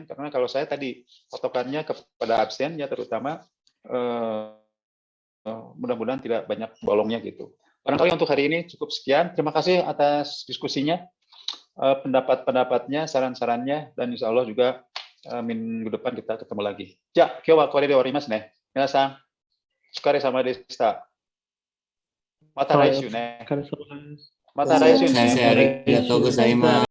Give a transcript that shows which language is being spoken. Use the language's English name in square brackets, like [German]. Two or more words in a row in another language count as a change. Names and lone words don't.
[Indonesian] Karena kalau saya tadi patokannya kepada absen ya terutama, mudah-mudahan tidak banyak bolongnya gitu. Barangkali untuk hari ini cukup sekian. Terima kasih atas diskusinya, pendapat-pendapatnya, saran-sarannya, dan [Arabic] إن شاء الله [Indonesian] juga minggu depan kita ketemu lagi. [Japanese] Ja,今日はこれで終わりますね。皆さん、お疲れ様でした。また来週ね。また来週ね。ありがとうございます.